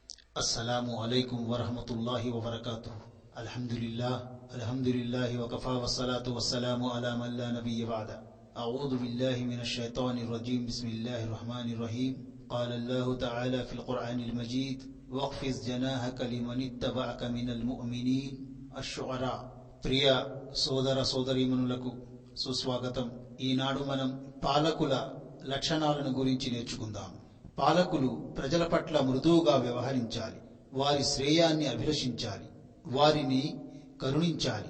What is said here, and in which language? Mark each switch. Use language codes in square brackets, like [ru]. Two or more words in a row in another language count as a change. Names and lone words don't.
[ar] السلام عليكم ورحمة الله وبركاته الحمد لله وكفى والصلاة والسلام على من لا نبي بعده. أعوذ بالله من الشيطان الرجيم بسم الله الرحمن الرحيم. قال الله تعالى في القرآن المجيد واخفض جناحك لمن اتبعك من المؤمنين. [te] అష్-షుఅరా। ప్రియ సోదర సోదరీమణులకు సుస్వాగతం. ఈనాడు మనం పాలకుల లక్షణాలను గురించి నేర్చుకుందాం. పాలకులు ప్రజల పట్ల మృదువుగా వ్యవహరించాలి, వారి శ్రేయాన్ని అభిలషించాలి, వారిని కరుణించాలి.